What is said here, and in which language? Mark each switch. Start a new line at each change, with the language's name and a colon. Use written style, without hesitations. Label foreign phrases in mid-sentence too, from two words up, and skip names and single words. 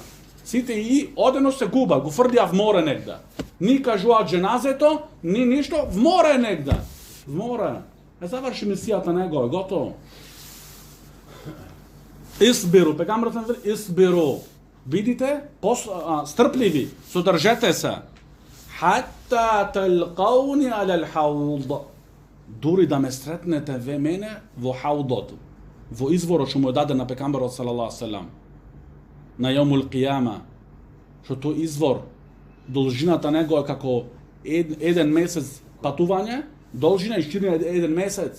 Macedonian: Сите и одено се губа, го фрдија в море негде. Ни кажуваат дженазето, ни ништо, в море негде. В море. Заврши мисијата него, е готово. Исбиру, пекамбарот на исбиру. Бидите стрпливи, содржете се.
Arabic: حتى تلقوني على الحوض.
Macedonian: Дури да ме сретнете ве мене во хаудот, во изворот што му е даден на пекамбарот
Arabic: صلى الله عليه وسلم.
Macedonian: На
Arabic: يوم القيامة,
Macedonian: што тој извор, должината него е како еден месец патување, должина и ширина еден месец.